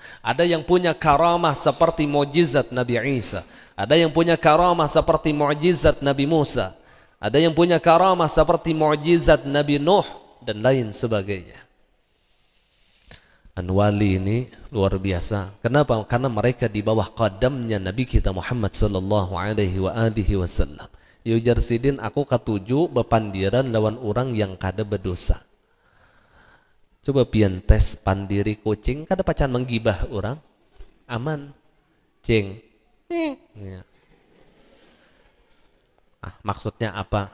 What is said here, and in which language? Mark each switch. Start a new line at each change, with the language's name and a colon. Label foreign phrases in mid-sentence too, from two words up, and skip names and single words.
Indonesian: Ada yang punya karamah seperti mukjizat Nabi Isa, ada yang punya karamah seperti mukjizat Nabi Musa, ada yang punya karamah seperti mukjizat Nabi Nuh dan lain sebagainya. Wali ini luar biasa. Kenapa? Karena mereka di bawah qadamnya Nabi kita Muhammad
Arabic: صلى الله عليه وسلم.
Banjar: Ujar Sidin, aku katuju bepandiran lawan orang yang kada berdosa. Coba pian tes pandiri kucing, kada pacan menggibah orang, aman, cing.
Indonesian: Ya. Maksudnya apa?